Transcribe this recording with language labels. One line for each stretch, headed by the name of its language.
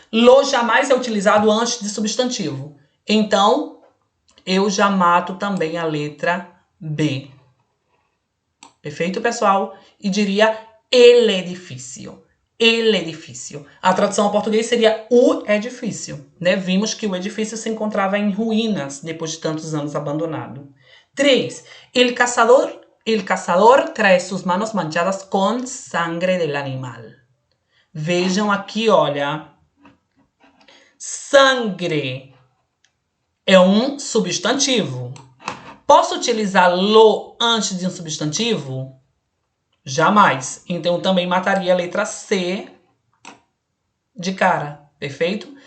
Portuguese: Lo jamais é utilizado antes de substantivo. Então, eu já mato também a letra B. Perfeito, pessoal? E diria el edifício. El edifício. A tradução ao português seria o edifício, né? Vimos que o edifício se encontrava em ruínas depois de tantos anos abandonado. 3.
Spanish: El cazador trae sus manos manchadas con sangre del animal.
Portuguese: Vejam aqui, olha. Sangre é um substantivo. Posso utilizar lo antes de um substantivo? Jamais. Então, eu também mataria a letra C de cara. Perfeito?